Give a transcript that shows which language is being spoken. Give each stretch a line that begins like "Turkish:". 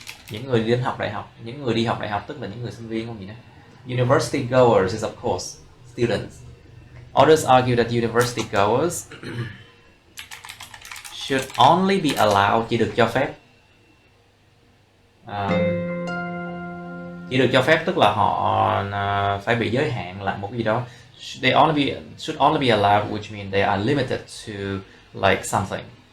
Vietnamese: Những người đi học đại học, những người đi học đại học tức là những người sinh viên không gì nữa.
English: University goers is of course students. Others argue that university goers should only be allowed,
Vietnamese: chỉ được cho phép. Chỉ được cho phép tức là họ phải bị giới hạn lại một cái gì đó.
English: Should only be allowed, which means they are limited to like something.